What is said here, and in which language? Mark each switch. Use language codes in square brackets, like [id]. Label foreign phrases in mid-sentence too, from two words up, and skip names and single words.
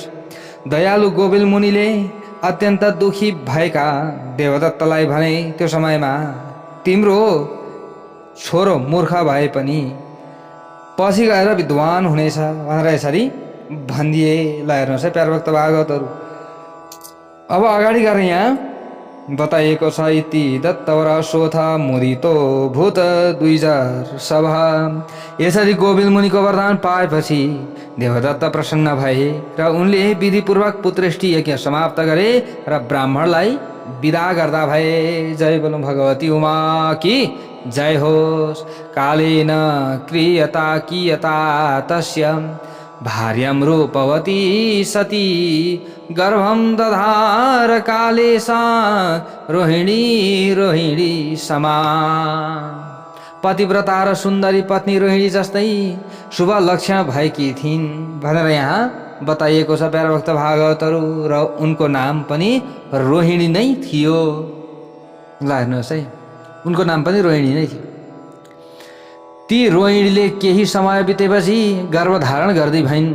[ne] दयालु गोविल मुनिले अत्यन्त दुखी भएका देवदत्तलाई भने, त्यो समयमा तिम्रो छोरो मूर्ख भए पनि पछि गएर विद्वान हुनेछ भनेर यसरी भनिदिए। ल हेर्नुहोस् है प्यारा भक्त भागवतहरू, अब अगाडि गएर यहाँ बताइएको छ। [sa] इति दत्तवर शोथ मुदितो भूत द्विजर सभा। [ne] यसरी गोविल मुनिको वरदान पाएपछि देवदत्त प्रसन्न भए र उनले विधिपूर्वक पुत्रेष्टि यज्ञ समाप्त गरे र ब्राह्मणलाई विदा गर्दा भए। [hi] जय बोलो भगवती उमा की जय होस्। [sa] कालेन क्रियता कियता तस्य भार्यं रूपवती सती गर्भं दधार काले सा रोहिणी समा। [ne] पतिव्रता र सुन्दरी पत्नी रोहिणी जस्तै शुभ लक्षण भएकी थिइन् भनेर यहाँ बताइएको छ प्यारा भक्त भागवतहरू। र उनको नाम पनि रोहिणी नै थियो। ल हेर्नुहोस् है, उनको नाम पनि रोहिणी नै थियो। ती रोहिणीले केही समय बितेपछि गर्भधारण गर्दै भइन्।